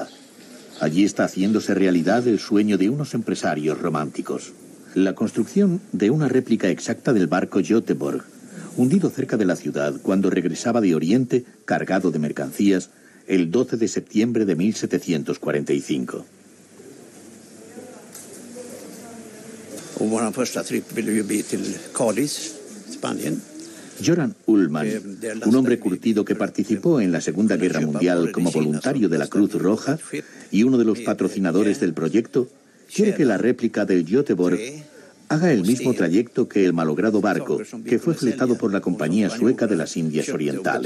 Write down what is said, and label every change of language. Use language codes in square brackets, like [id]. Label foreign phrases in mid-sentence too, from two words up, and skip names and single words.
[es] Allí está haciéndose realidad el sueño de unos empresarios románticos. La construcción de una réplica exacta del barco Göteborg, hundido cerca de la ciudad cuando regresaba de Oriente cargado de mercancías el 12 de septiembre de 1745. [sv] Vår första tripp ville ju bli till Cádiz, Spanien. [es] Göran Ullman, un hombre curtido que participó en la Segunda Guerra Mundial como voluntario de la Cruz Roja y uno de los patrocinadores del proyecto, quiere que la réplica del Göteborg haga el mismo trayecto que el malogrado barco que fue fletado por la Compañía Sueca de las Indias Orientales.